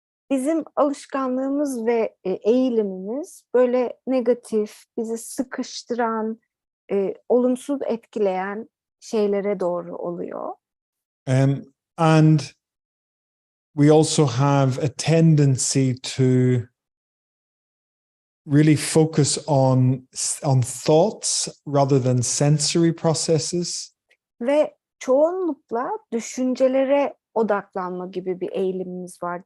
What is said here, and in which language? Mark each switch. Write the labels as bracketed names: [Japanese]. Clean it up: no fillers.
[Turkish] Bizim alışkanlığımız ve eğilimimiz böyle negatif, bizi sıkıştıran, olumsuz etkileyen şeylere doğru oluyor. [English] And we also have a tendency to really focus on thoughts rather than sensory processes. [Turkish] Ve çoğunlukla düşüncelere odaklanma gibi bir eğilimimiz var.